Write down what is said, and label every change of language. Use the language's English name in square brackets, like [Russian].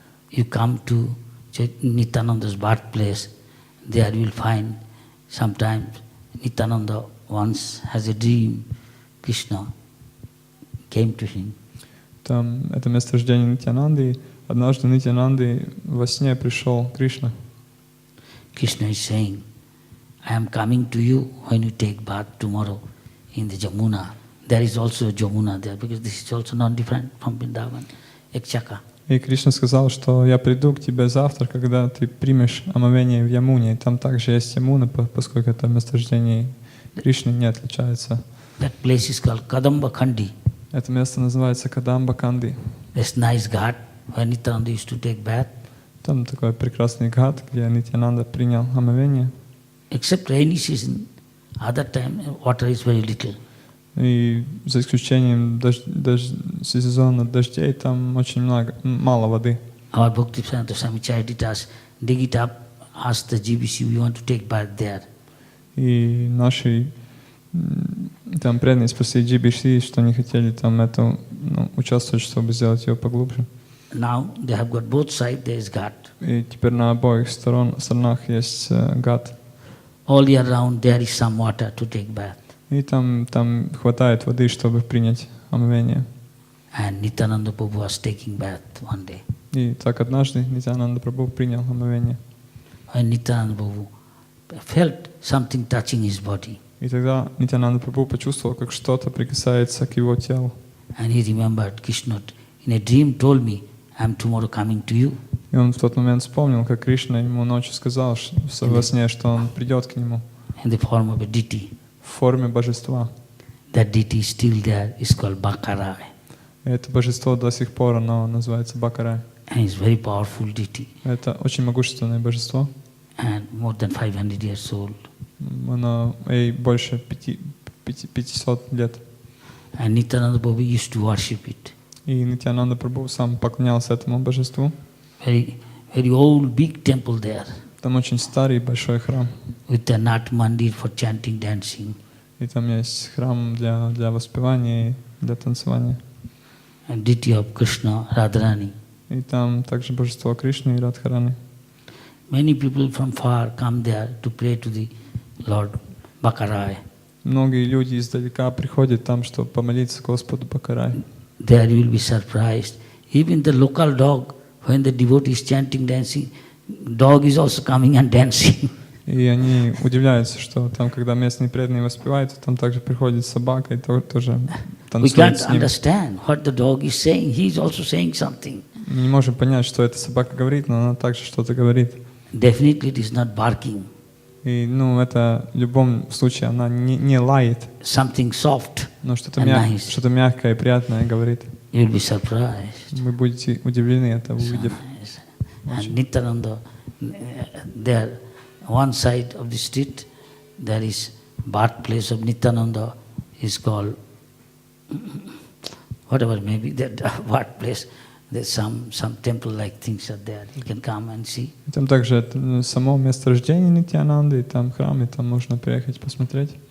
[English] You come to Nityananda's birthplace, there you will find sometimes Nityananda once has a dream, Krishna came to him. [Russian] Там это место рождения Нитьянанды, и однажды Нитьянанды во сне пришел Кришна. [English] Krishna is saying, I am coming to you when you take bath tomorrow in the Jamuna. There is also a Jamuna there, because this is also not different from Vrindavan, Ekchaka. [Russian] И Кришна сказал, что я приду к тебе завтра, когда ты примешь омовение в Ямуне. И там также есть Ямуна, поскольку это месторождение Кришны не отличается. [English] That place is called Kadamba Khandi. [Russian] Это место называется Кадамба Канди. [English] This nice ghat where Nityananda used to take bath. [Russian] Там такой прекрасный гhat, где Нитьянанда принял омовение. [English] Except rainy season, other time water is very little. [Russian] И за исключением сезона дождей, там очень мало воды. [English] Our Bhakti-Siddhanta Swami Charitas dig it up, ask the GBC, we want to take bath there. [Russian] И наши там преданные спросили GBC, что они хотели там участвовать, чтобы сделать ее поглубже. [English] Now they have got both sides, there is ghat. [Russian] И теперь на обоих сторонах есть гhat. [English] All year round there is some water to take bath. [Russian] И там хватает воды, чтобы принять омовение. [English] And Nityananda Prabhu was taking bath one day. [Russian] И так однажды Нитьянанда Прабху принял омовение. [English] When Nityananda Prabhu felt something touching his body, [Russian] И тогда Нитьянанда Прабху почувствовал, как что-то прикасается к его телу. [English] And he remembered Krishna in a dream told me, I'm tomorrow coming to you. [Russian] И он в тот момент вспомнил, как Кришна ему ночью сказал во сне, что он придет к нему [English] In the form of a deity. [Russian] в форме божества. [English] That deity is still there, it's called Bakarai. [Russian] И это божество до сих пор, оно называется Бакарай. [English] And it's very powerful deity. [Russian] Это очень могущественное божество. [English] And more than 500 years old. [Russian] Оно ей больше 500 лет. [English] And Nityananda Prabhu used to worship it. [Russian] И Нитьянанда Прабху сам поклонялся этому божеству. [English] Very old, big temple there. [Russian] Там очень старый большой храм. [English] With a Nat Mandir for chanting, dancing. [Russian] И там есть храм для воспевания и для танцевания. [English] And deity of Krishna, Radharani. [Russian] И там также божество Кришны и Радхарани. [English] Many people from far come there to pray to the Lord Bakarai. [Russian] Многие люди издалека приходят там, чтобы помолиться Господу Бакарай. [English] There you will be surprised. Even the local dog, when the devotee is chanting, dancing, dog is also coming and dancing. [Russian] И они удивляются, что там, когда местные преданные воспевают, то там также приходит собака и тоже [English] We [Russian] танцует [English] can't [Russian] с ним. [English] understand what the dog is saying. He is also saying something. [Russian] Мы не можем понять, что эта собака говорит, но она также что-то говорит. [English] Definitely it is not barking. [Russian] И это в любом случае она не лает, [English] Something soft [Russian] но что-то [English] and nice. [Russian] что-то мягкое и приятное говорит. [English] You will be surprised. [Russian] Вы будете удивлены это увидев. [English] Nice. And Nityananda, there, one side of the street, there is birthplace of Nityananda, is called, whatever may be that birthplace, there's some temple-like things are there. You can come and see. [Russian] И там также само место рождения Нитьянанды, и там храм, и там можно приехать посмотреть.